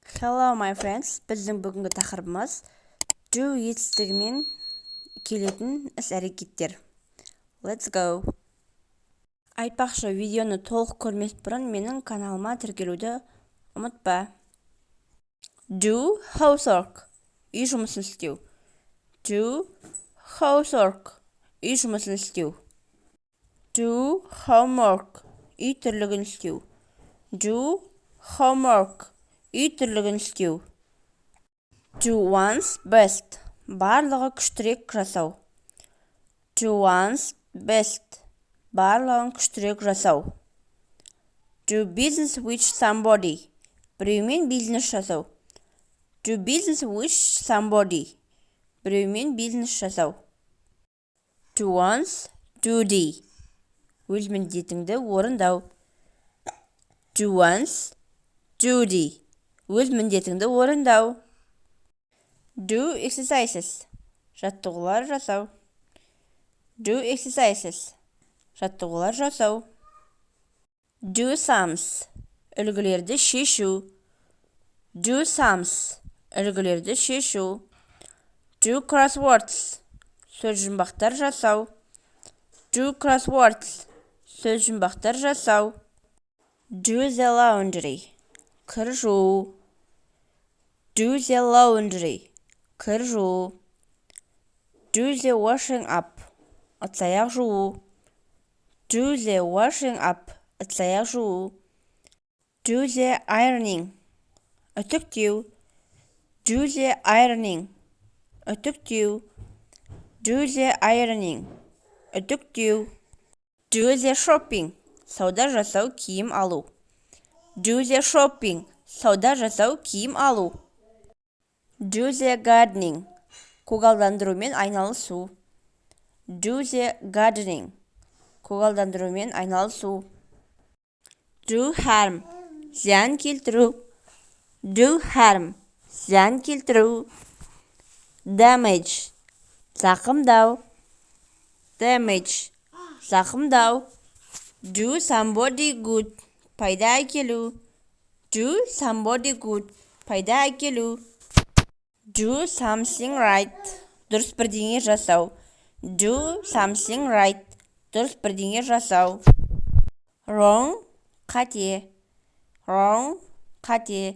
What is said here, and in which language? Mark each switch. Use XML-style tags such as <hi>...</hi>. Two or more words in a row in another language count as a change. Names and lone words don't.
<en>Hello my friends,</en> <kk>біздің бүгінгі тақырыбымыз do етістігімен келетін іс-әрекеттер.</kk> <en>Let's go.</en> <kk>Айтпақшы, видеоны толық көрмес бұрын менің каналыма тіркелуді ұмытпа.</kk> <en>Do housework.</en> <kk>Үй жұмысын істеу.</kk> <en>Do housework.</en> <kk>Үй жұмысын істеу.</kk> <en>Do homework.</en> <kk>Үй тірлігін істеу.</kk> <en>Do homework.</en> <kk>Үй тірлігін істеу.</kk> <en>Do one's best.</en> <kk>Барлығы күштірек жасау.</kk> <en>Do one's best.</en> <kk>Барлығын күштірек жасау.</kk> <en>Do business with somebody.</en> <kk>Біреумен бизнес жасау.</kk> <en>Do business with somebody.</en> <kk>Біреумен бизнес жасау.</kk> <en>Do one's duty.</en> <kk>Өз міндетіңді орындау.</kk> <en>Do one's duty.</en> <kk>Өз міндетіңді орындау.</kk> <en>Do exercises.</en> <kk>Жаттығулар жасау.</kk> <en>Do exercises.</en> <kk>Жаттығулар жасау.</kk> <en>Do sums.</en> <kk>Үлгілерді шешу.</kk> <en>Do sums.</en> <kk>Үлгілерді шешу.</kk> <en>Do crosswords.</en> <kk>Сөз жұмбақтар жасау.</kk> <en>Do crosswords.</en> <kk>Сөз жұмбақтар жасау.</kk> <en>Do the laundry.</en> <kk>Кір жуу.</kk> <en>Do the laundry.</en> <kk>Кір жуу.</kk> <en>Do the washing up.</en> <kk>Ыдыс-аяқ жуу.</kk> <en>Do the washing up.</en> <kk>Ыдыс-аяқ жуу.</kk> <en>Do the ironing. Үтіктеу. Do the ironing. Үтіктеу. Do the ironing. Үтіктеу. Do the shopping.</en> <kk>Сауда жасау, киім алу.</kk> <en>Do the shopping.</en> <kk>Сауда жасау, киім алу.</kk> <en>Do the gardening.</en> <kk>Көгалдандырумен айналысу.</kk> <en>Do the gardening.</en> <kk>Көгалдандырумен айналысу.</kk> <en>Do harm.</en> <kk>Зиян келтіру.</kk> <en>Do harm.</en> <kk>Зиян келтіру.</kk> <en>Damage. Зақымдау. Damage.</en> <kk>Зақымдау.</kk> <en>Do somebody good.</en> <kk>Пайда әкелу.</kk> <en>Do somebody good.</en> <kk>Пайда әкелу.</kk> <en>Do something right.</en> <kk>Дұрыс бірдеңе жасау.</kk> <en>Do something right.</en> <kk>Дұрыс бірдеңе жасау.</kk> <en>Wrong.</en> <kk>Қате. Wrong. Қате.</kk>